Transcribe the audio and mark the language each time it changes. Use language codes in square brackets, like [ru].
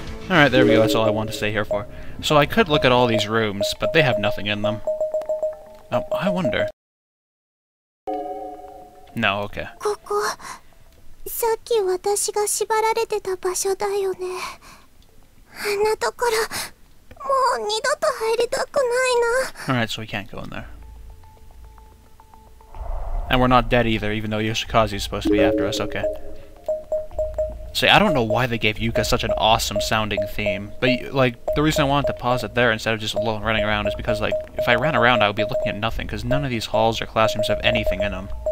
[en] Alright, there we go, that's all I wanted to stay here for. So I could look at all these rooms, but they have nothing in them. Oh, I wonder. No, okay. [ja] ここ、さっき私が縛られてた場所だよね。あんなところ、もう二度と入りたくないな。 [en] Alright, so we can't go in there. And we're not dead either, even though Yoshikazu's supposed to be after us, okay. See, I don't know why they gave Yuka such an awesome sounding theme, but, like, the reason I wanted to pause it there instead of just running around is because, like, if I ran around I would be looking at nothing, because none of these halls or classrooms have anything in them.